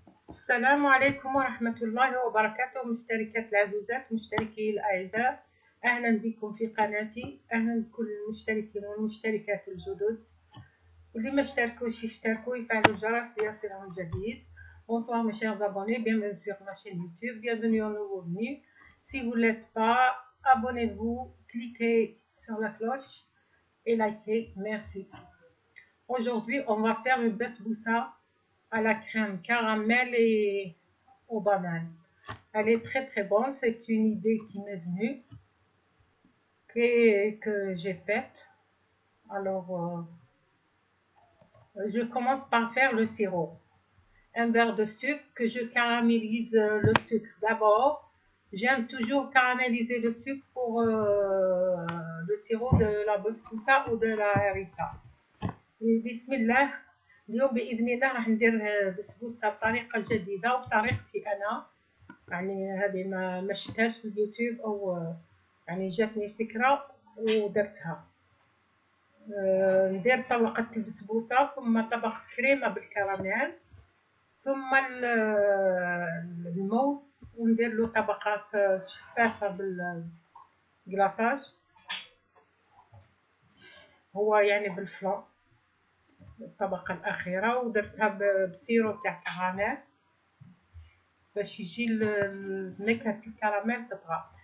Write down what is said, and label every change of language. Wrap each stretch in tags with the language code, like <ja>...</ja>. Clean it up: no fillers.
<ar>السلام عليكم ورحمة الله وبركاته، مشتركات العزيزات، مشتركي الأعزاء، أهلا بكم في قناتي. أهلا بكل المشتركين والمشتركات الجدد، واللي ما اشتركوش يشتركوا ويفعلوا الجرس ليصلهم الجديد.</ar> <fr>Bonsoir mes chers abonnés, bienvenue sur ma chaîne YouTube, bienvenue aux nouveaux venus. Si vous ne l'êtes pas, abonnez-vous, cliquez sur la cloche et likez, merci. Aujourd'hui, on va faire une basboussa à la crème caramel et aux bananes. Elle est très très bonne, c'est une idée qui m'est venue, que j'ai faite. Alors, je commence par faire le sirop. Un verre de sucre que je caramélise le sucre d'abord. J'aime toujours caraméliser le sucre pour le sirop de la basboussa ou de la harissa.</fr> <ar>بسم الله. اليوم بإذن الله راح ندير بسبوسة بطريقة جديدة وبطريقتي أنا، يعني هذه ما شفتهاش في اليوتيوب أو يعني جاتني فكرة ودرتها. ندير طبقة البسبوسة، ثم طبقة كريمة بالكراميل، ثم الموز، وندير له طبقات شفافة بالكلاصاج، هو يعني بالفلون الطبقة الأخيرة، ودرتها بسيرو تاع كراميل باش يجي نكهة الكراميل تطغى.</ar>